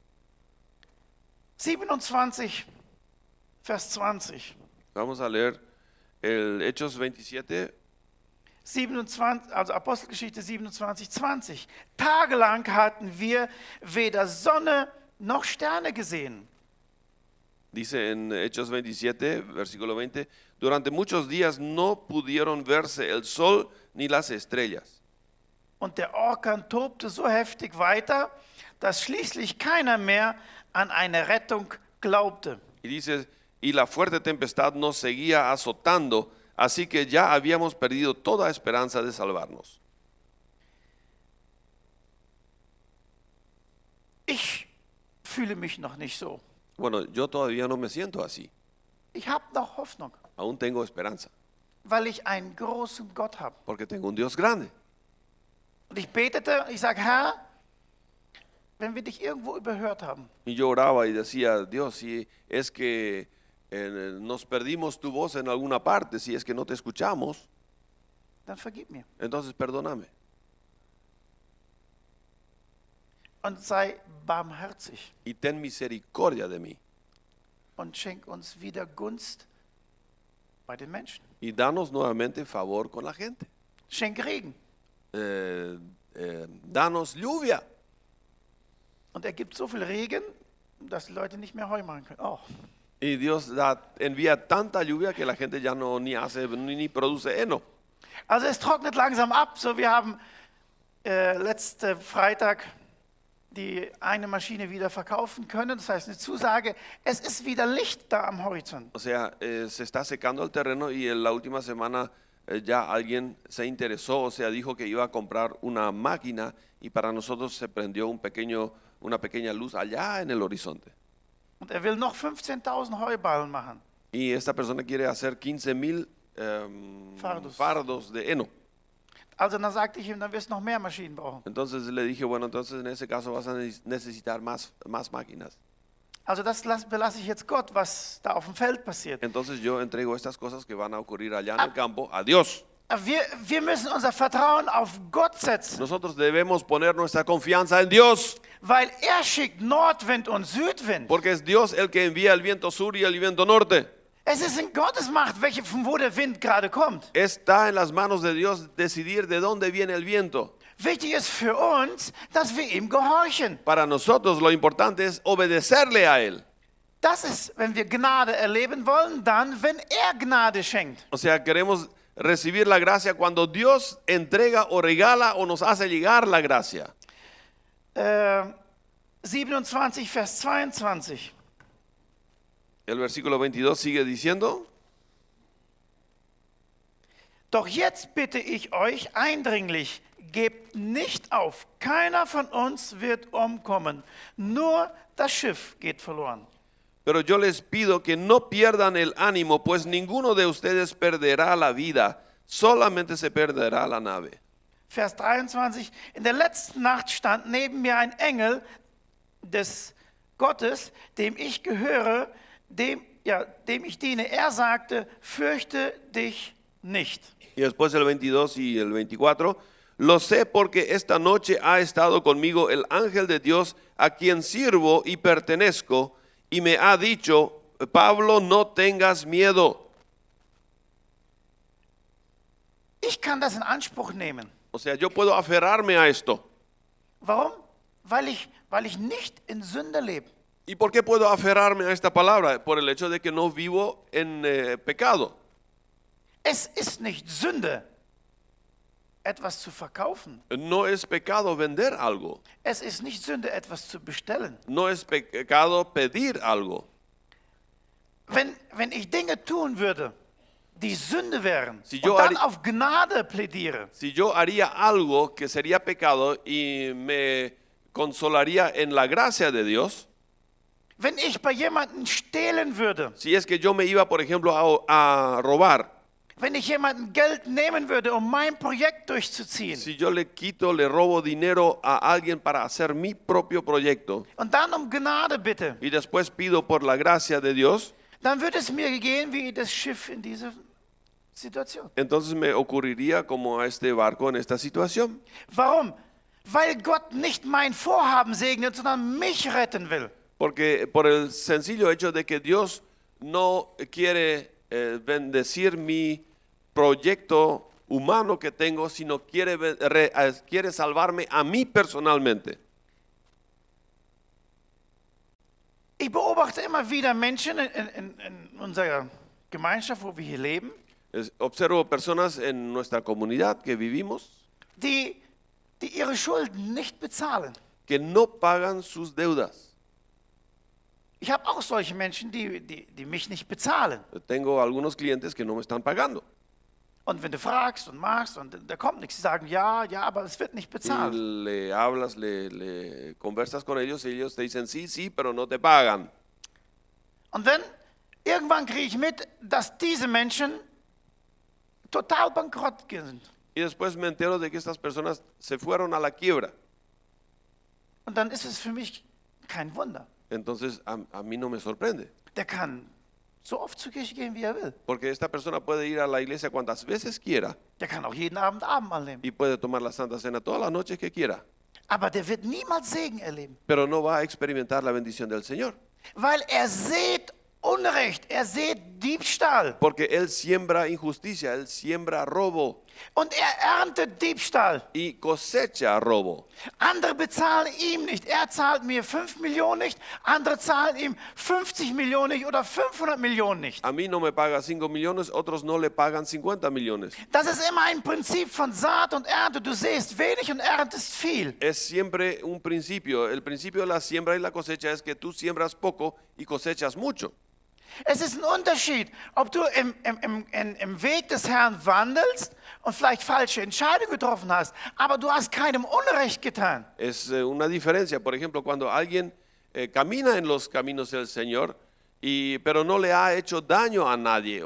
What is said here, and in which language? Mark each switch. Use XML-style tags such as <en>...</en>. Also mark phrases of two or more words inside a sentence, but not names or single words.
<de>27, Vers 20.</de> <es>Vamos a leer el Hechos 27.</es> <de>27, also Apostelgeschichte 27, 20. Tagelang hatten wir weder Sonne noch Sterne gesehen.</de> <es>Dice en Hechos 27, versículo 20, durante muchos días no pudieron verse el sol ni las estrellas.</es> <de>Und der Orkan tobte so heftig weiter, dass schließlich keiner mehr an eine Rettung glaubte.</de> <es>Y dice, y la fuerte tempestad nos seguía azotando, así que ya habíamos perdido toda esperanza de salvarnos.</es> <de>Ich fühle mich noch nicht so.</de> <es>Bueno, yo todavía no me siento así,</es> <de>Ich habe noch Hoffnung,</de> <es>aún tengo esperanza,</es> <de>weil ich einen großen Gott habe.</de> <es>porque tengo un Dios grande.</es> <de>Und ich betete, ich sage, Herr, wenn wir dich irgendwo überhört haben,</de> <es>Y yo oraba y decía, Dios, si es que nos perdimos tu voz en alguna parte, si es que no te escuchamos,</es> <de>dann vergib mir.</de> <es>entonces perdóname.</es> <de>Und sei barmherzig</de> <es>Y ten misericordia de mí.</es> <de>und schenk uns wieder Gunst bei den Menschen.</de> <es>Y danos nuevamente favor con la gente.</es> <de>Schenk Regen.</de> <es>Danos lluvia.</es> <de>Und er gibt so viel Regen, dass die Leute nicht mehr Heu machen können. Oh.</de> <es>Y Dios envía tanta lluvia que la gente ya no ni hace ni produce heno.</es> <de>Also es trocknet langsam ab. So, wir haben letzten Freitag die eine Maschine wieder verkaufen können. Das heißt eine Zusage, es ist wieder Licht da am Horizont.</de> <es>O sea, se está secando el terreno y en la última semana ya alguien se interesó, o sea, dijo que iba a comprar una máquina y para nosotros se prendió una pequeña luz allá en el horizonte.</es> <de>Und er will noch 15.000 Heuballen machen.</de> <es>Y esta persona quiere hacer 15,000 fardos de heno.</es> <de>Also dann sagte ich ihm, dann wirst du noch mehr Maschinen brauchen.</de> <es>Entonces le dije, bueno, entonces en ese caso vas a necesitar más máquinas.</es> <de>Also das belasse ich jetzt Gott, was da auf dem Feld passiert.</de> <es>Entonces yo entrego estas cosas que van a ocurrir allá en el campo a Dios.</es> <de>Wir müssen unser Vertrauen auf Gott setzen,</de> <es>Nosotros debemos poner nuestra confianza en Dios,</es> <de>weil er schickt Nordwind und Südwind.</de> <es>porque es Dios el que envía el viento sur y el viento norte.</es> <de>Es ist in Gottes Macht, von wo der Wind gerade kommt.</de> <es>Está en las manos de Dios decidir de dónde viene el viento.</es> <de>Wichtig ist für uns, dass wir ihm gehorchen.</de> <es>Para nosotros lo importante es obedecerle a Él.</es> <de>Das ist, wenn wir Gnade erleben wollen, dann, wenn er Gnade schenkt.</de> <es>O sea, queremos recibir la gracia cuando Dios entrega o regala o nos hace llegar la gracia.</es> <de>27, Vers 22.</de> <es>El versículo 22 sigue diciendo,</es> <de>Doch jetzt bitte ich euch eindringlich, gebt nicht auf, keiner von uns wird umkommen, nur das Schiff geht verloren.</de> <es>pero yo les pido que no pierdan el ánimo, pues ninguno de ustedes perderá la vida, solamente se perderá la nave.</es> <de>Vers 23, in der letzten Nacht stand neben mir ein Engel des Gottes, dem ich gehöre, dem ich diene. Er sagte, fürchte dich nicht.</de> <es>Y después el 22 y el 24, lo sé porque esta noche ha estado conmigo el ángel de Dios a quien sirvo y pertenezco, y me ha dicho, Pablo, no tengas miedo.</es> <de>Ich kann das in Anspruch nehmen.</de> <es>O sea, yo puedo aferrarme a esto.</es> <de>Warum? Weil ich nicht in Sünde lebe.</de> <es>¿Y por qué puedo aferrarme a esta palabra? Por el hecho de que no vivo en pecado.</es> <de>Es ist nicht Sünde, etwas zu verkaufen.</de> <es>No es pecado vender algo.</es> <de>Es ist nicht Sünde, etwas zu bestellen.</de> <es>No es pecado pedir algo.</es> <de>Wenn ich Dinge tun würde, die Sünde wären,</de> <es>Si</es> <de>und</de> <es>yo</es> <de>dann</de> <es>haría-</es> <de>auf Gnade plädiere,</de> <es>Si yo haría algo que sería pecado y me consolaría en la gracia de Dios,</es> <de>wenn ich bei jemandem stehlen würde,</de> <es>si es que yo me iba, por ejemplo, a robar,</es> <de>wenn ich jemandem Geld nehmen würde, um mein Projekt durchzuziehen,</de> <es>si yo le robo dinero a alguien para hacer mi propio proyecto</es> <de>und dann um Gnade bitte,</de> <es>y después pido por la gracia de Dios,</es> <de>dann würde es mir gehen wie das Schiff in dieser Situation.</de> <es>entonces me ocurriría como a este barco en esta situación.</es> <de>Warum? Weil Gott nicht mein Vorhaben segnet, sondern mich retten will.</de> <es>Porque por el sencillo hecho de que Dios no quiere bendecir mi proyecto humano que tengo, sino quiere salvarme a mí personalmente.</es> <de>Ich beobachte immer wieder Menschen in unserer Gemeinschaft, wo wir hier leben,</de> <es>Observo personas en nuestra comunidad que vivimos,</es> <de>die die ihre Schulden nicht bezahlen.</de> <es>que no pagan sus deudas.</es> <de>Ich habe auch solche Menschen, die mich nicht bezahlen.</de> <es>Tengo algunos clientes que no me están pagando.</es> <de>Und wenn du fragst und machst und da kommt nichts, sie sagen ja, ja, aber es wird nicht</de> <es>Y</es> <de>bezahlt.</de> <es>le hablas, le conversas con ellos y ellos te dicen sí, sí, pero no te pagan.</es> <de>Und dann irgendwann kriege ich mit, dass diese Menschen total bankrott sind.</de> <es>Y después me entero de que estas personas se fueron a la quiebra.</es> <de>Und dann ist es für mich kein Wunder.</de> <es>Entonces a mí no me sorprende.</es> <de>Der kann so oft zur Kirche gehen, wie er will.</de> <es>Porque esta persona puede ir a la iglesia cuantas veces quiera</es> <de>Der kann auch jeden Abend Abendmahl nehmen.</de> <es>y puede tomar la Santa Cena todas las noches que quiera.</es> <de>Aber der wird niemals Segen erleben.</de> <es>Pero no va a experimentar la bendición del Señor.</es> <de>Weil er sät Unrecht, er sät Diebstahl.</de> <es>Porque Él siembra injusticia, Él siembra robo</es> <de>Und er erntet Diebstahl.</de> <es>y cosecha robo.</es> <de>Andere bezahlen ihm nicht. Er zahlt mir 5 Millionen nicht. Andere zahlen ihm 50 Millionen nicht oder 500 Millionen nicht.</de> <es>A mí no me paga 5 millones, otros no le pagan 50 millones.</es> <de>Das ist immer ein Prinzip von Saat und Ernte. Du säst wenig und erntest viel.</de> <es>Es siempre un principio. El principio de la siembra y la cosecha es que tú siembras poco y cosechas mucho.</es> <de>Es ist ein Unterschied, ob du im Weg des Herrn wandelst und vielleicht falsche Entscheidungen getroffen hast, aber du hast keinem Unrecht getan.</de> <es>Es una diferencia, por ejemplo, cuando alguien camina en los caminos del Señor, pero no le ha hecho daño a nadie.</es>